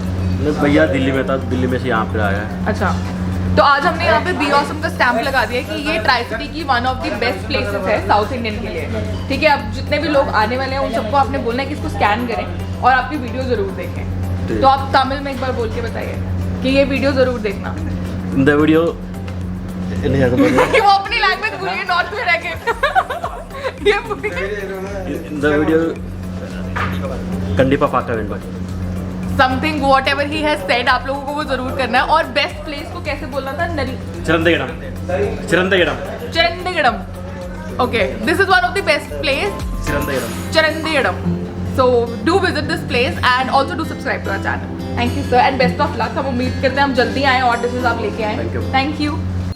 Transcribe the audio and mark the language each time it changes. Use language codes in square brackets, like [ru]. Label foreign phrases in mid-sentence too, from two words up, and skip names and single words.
[hi] भैया दिल्ली में था, दिल्ली में से यहाँ पे आया है। अच्छा, तो आज हमने यहाँ पे [en] Be Awesome [hi] का स्टैंप लगा दिया कि ये ट्राई सिटी की [en] one of the best places [hi] है [en] South Indian [hi] के लिए। ठीक है, अब जितने भी लोग आने वाले हैं उन सबको आपने बोलना है कि इसको स्कैन करें और आपकी वीडियो जरूर देखें। तो आप तमिल में एक बार बोल के बताइए कि ये वीडियो जरूर देखना। [ta] இந்த வீடியோ [hi] नहीं आता बोलने। वो अपनी लैंग्वेज भूलिए, नॉर्थ में रह के ये [ta] இந்த வீடியோ கண்டிப்பா பார்க்க வேண்டும்। [en] something whatever he has said [hi] आप लोगों को वो जरूर करना है। और [en] best place [hi] को कैसे बोलना था? [ta] சிறந்த இடம் சிறந்த இடம் चरंदगड़म। [en] OK, this is one of the best place, [ta] சிறந்த இடம்। चरंदगड़म। [en] So do visit this place and also do subscribe to our channel. Thank you sir and best of luck। [hi] हम उम्मीद करते हैं हम जल्दी आए और डिशेस आप लेके आए। [en] Thank you. Thank you।